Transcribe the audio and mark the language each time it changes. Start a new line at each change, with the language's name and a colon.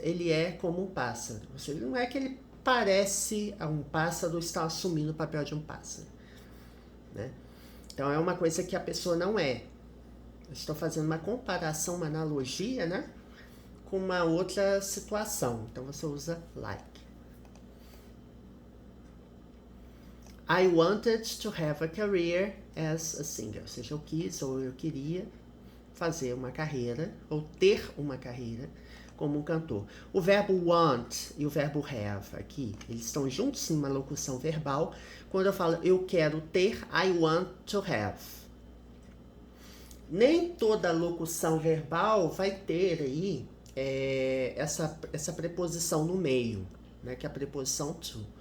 Portuguese: Ele é como um pássaro. Ou seja, não é que ele parece a um pássaro, está assumindo o papel de um pássaro, né? Então é uma coisa que a pessoa não é. Eu estou fazendo uma comparação, uma analogia, né, com uma outra situação. Então você usa like.
English: I wanted to have a career as a singer.
Portuguese: Ou seja, eu quis ou eu queria fazer uma carreira ou ter uma carreira como um cantor. O verbo want e o verbo have aqui, eles estão juntos em uma locução verbal. Quando eu falo eu quero ter,
English: I want to have.
Portuguese: Nem toda locução verbal vai ter aí essa preposição no meio, né, que é a preposição to.